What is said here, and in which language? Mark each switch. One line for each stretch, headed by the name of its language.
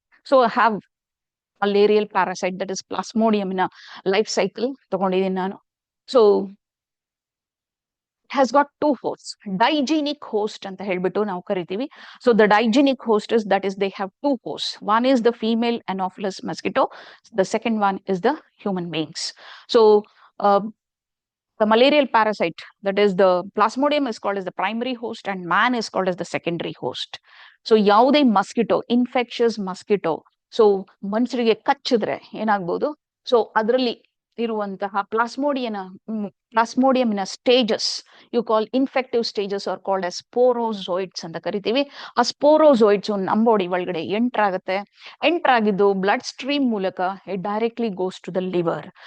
English: So I have malarial parasite, that is Plasmodium, in a life cycle
Kannada: ತಗೊಂಡಿದ್ದೀನಿ ನಾನು.
English: So has got 2 hosts.
Kannada: Digenic host ಅಂತ ಹೇಳ್ಬಿಟ್ಟು ನಾವು ಕರಿತೀವಿ.
English: So the digenic host is, that is, they have 2 hosts. One is the female Anopheles mosquito. The second one is the human beings. So the malarial parasite, that is the Plasmodium, is called as the primary host and man is called as the secondary host.
Kannada: So ಯಾವುದೇ mosquito, infectious mosquito, so ಮನುಷ್ಯರಿಗೆ ಕಚ್ಚಿದ್ರೆ ಏನಾಗ್ಬೋದು, so ಅದರಲ್ಲಿ ಇರುವಂತಹ ಪ್ಲಾಸ್ಮೋಡಿಯನ
English: plasmodium in stages you call infective stages are called as sporozoites
Kannada: ಅಂತ ಕರಿತೀವಿ. ಆ ಸ್ಪೋರೋಜೋಯಿಡ್ಸ್ ನಮ್ಮ ಬಾಡಿ ಒಳಗಡೆ ಎಂಟರ್ ಆಗುತ್ತೆ. ಎಂಟರ್ ಆಗಿದ್ದು ಬ್ಲಡ್ ಸ್ಟ್ರೀಮ್ ಮೂಲಕ
English: It directly goes to the liver.